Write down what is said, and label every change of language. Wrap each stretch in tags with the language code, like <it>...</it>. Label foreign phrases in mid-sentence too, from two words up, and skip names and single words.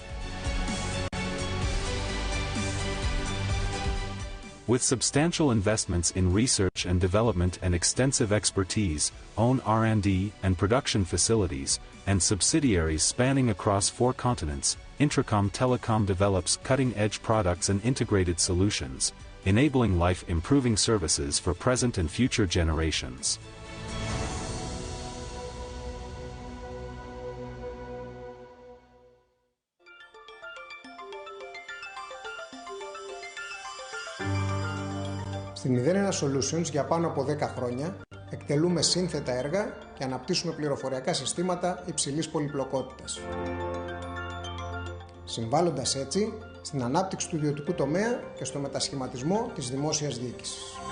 <en>With substantial investments in research and development and extensive expertise, own R&D and production facilities, and subsidiaries spanning across 4 continents, Intracom Telecom develops cutting-edge products and integrated solutions, enabling life-improving services for present and future generations.</en> <el>Στην 01 Solutions για πάνω από 10 χρόνια εκτελούμε σύνθετα έργα και αναπτύσσουμε πληροφοριακά συστήματα υψηλής πολυπλοκότητας, συμβάλλοντας έτσι στην ανάπτυξη του ιδιωτικού τομέα και στο μετασχηματισμό της δημόσιας διοίκησης.</el>